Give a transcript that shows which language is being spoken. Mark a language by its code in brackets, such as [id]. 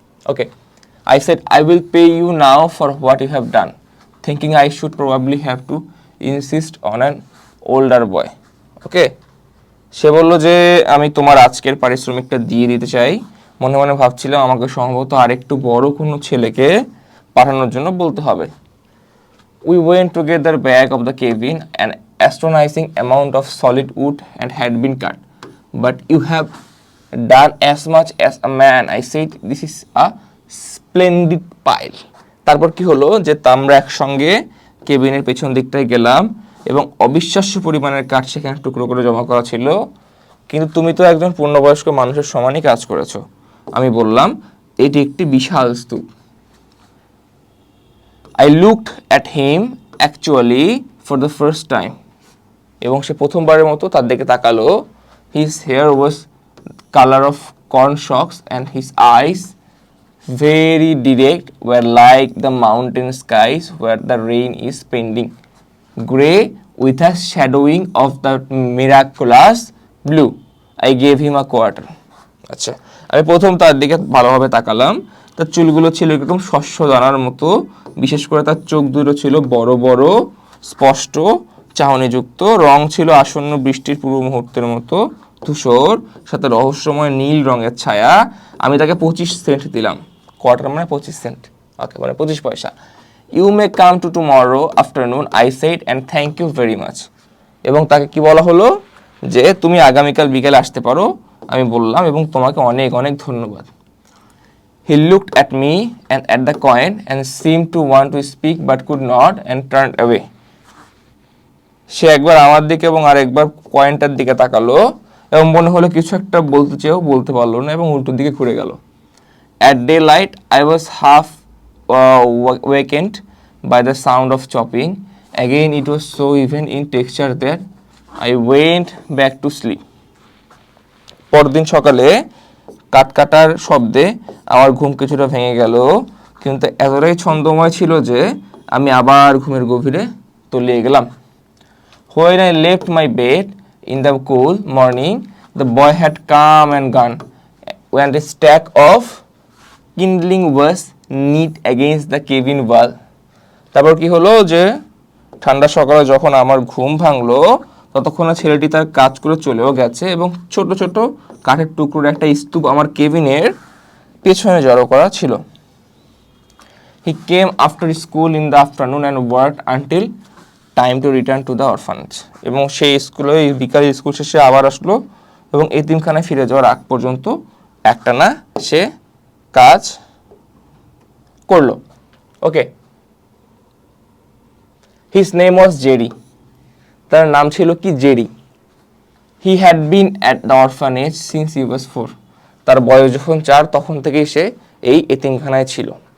[en] Okay, I said, I will pay you now for what you have done, thinking I should probably have to insist on an older boy. [bn] ওকে, সে বলল যে আমি তোমার আজকের পারিশ্রমিকটা দিয়ে দিতে চাই, মনে মনে ভাবছিলাম আমাকে সম্ভবত আরেকটু বড় কোনো ছেলেকে পাঠানোর জন্য বলতে হবে। [en] We went together back of the cabin. An astonishing amount of solid wood and had been cut. But you have done as much as a man. I said, this is a splendid pile. [bn] তারপর কি হলো যে আমরা একসঙ্গে কেবিনের পেছন দিকটায় গেলাম এবং অবিশ্বাস্য পরিমাণের কাঠ সেখানে টুকরো করে জমা করা ছিল। কিন্তু তুমি তো একজন পূর্ণবয়স্ক মানুষের সমানই কাজ করেছো। আমি বললাম, এটি একটি বিশাল স্তূপ। [en] I looked at him actually for the first time. [bn] এবং সে প্রথমবারের মতো তার দিকে তাকালো। [en] His hair was color of corn stalks and his eyes, very direct, were like the mountain skies where the rain is painting, grey with a shadowing of the miraculous blue. I gave him a quarter. [bn] আচ্ছা, আমি প্রথম তার দিকে ভালোভাবে তাকালাম। তার চুলগুলো ছিল এরকম শস্য দানার মতো, বিশেষ করে তার চোখ দুটো ছিল বড় বড়, স্পষ্ট, চাহনিযুক্ত। রং ছিল আসন্ন বৃষ্টির পূর্ব মুহূর্তের মতো ধূসর, সাথে রহস্যময় নীল রঙের ছায়া। আমি তাকে 25 সেন্ট দিলাম। কোয়ার্টার মানে 25 সেন্ট, ওকে, মানে 25 পয়সা। [en] You may come to tomorrow afternoon, I said, and thank you very much. [bn] এবং তাকে কি বলা হলো যে তুমি আগামীকাল বিকেলে আসতে পারো। আমি বললাম, এবং তোমাকে অনেক অনেক ধন্যবাদ। [en] He looked at me and at the coin and seemed to want to speak but could not and turned away. [bn] সে একবার আমার দিকে এবং আরেকবার কয়েনটার দিকে তাকালো এবং মনে হলো কিছু একটা বলতে চেয়েও বলতে পারলো না এবং উল্টো দিকে ঘুরে গেল। [en] At daylight, I was half wakened by the sound of chopping. Again, it was so even in texture that I went back to sleep. [bn] পরদিন সকালে কাটার শব্দে আমার ঘুম কিছুটা ভেঙে গেল, কিন্তু এতটাই ছন্দময় ছিল যে আমি আবার ঘুমের গভীরে তলিয়ে গেলাম। [en] When I left my bed in the cool morning, the boy had come and gone, and a stack of kindling was knit against the cabin wall. [bn] তারপর কি হলো যে ঠান্ডা সকালে যখন আমার ঘুম ভাঙলো, ততক্ষণে ছেলেটি তার কাজ করে চলেও গেছে এবং ছোট ছোট কাঠের টুকরোর একটা স্তূপ আমার কেবিনের পেছনে জড়ো করা ছিল। [en] He came after school in the afternoon and worked until time to return to the orphanage. [bn] এবং সেই স্কুলে বিকালে স্কুল শেষে আবার আসলো এবং এতিমখানায় ফিরে যাওয়ার আগ পর্যন্ত একটানা সে কাজ করলো। [en] Okay, His name was Jerry. [bn] তার নাম ছিল কি, Jerry. [en] He had been at the orphanage since he was 4. [bn] তার বয়স যখন 4 তখন থেকেই সে এই এতিমখানায় ছিল।